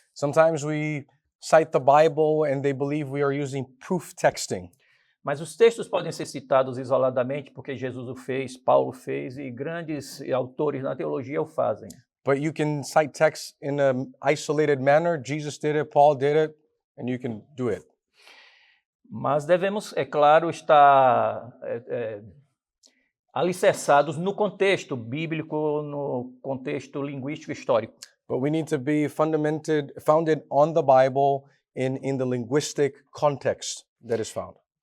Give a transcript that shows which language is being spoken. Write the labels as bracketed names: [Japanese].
[English] Sometimes we cite the Bible and they believe we are using proof texting. [Portuguese] Mas os textos podem ser citados isoladamente porque Jesus o fez, Paulo fez e grandes autores na teologia o fazem. [English] But you can cite texts in an isolated manner. Jesus did it, Paul did it, and you can do it. [Portuguese] Mas devemos, é claro, estar alicerçados no contexto bíblico, no contexto linguístico histórico. [English] But we need to be founded on the Bible in the linguistic context that is found.